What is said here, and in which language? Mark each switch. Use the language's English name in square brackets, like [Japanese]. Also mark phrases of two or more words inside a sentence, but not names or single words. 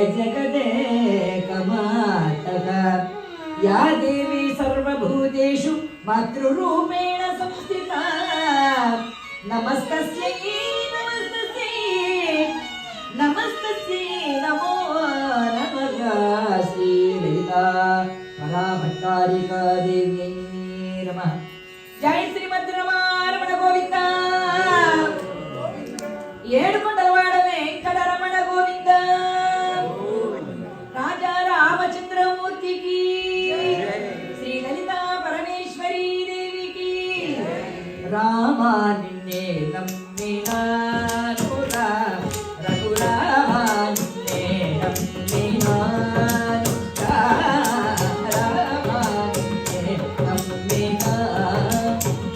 [Sanskrit] जगदेकमातः या देवी सर्वभूतेषु मातृरूपेण संस्थिता नमस्तस्यै नमस्तस्यै नमस्तस्यै नमो नमः श्रीललिता कलाभट्टारिका देव्यै नमः। जय श्रीमद्रमारमण गोविंद [Telugu] ఏడుకొండలవాడ వెంకటరమణ గోవింద రాజా రామచంద్రమూర్తికి శ్రీ లలితా పరమేశ్వరీ దేవికి రామా నిన్నే నమ్మినాను రఘురామా నిన్నే నమ్మినాను రామా నిన్నే నమ్మినాను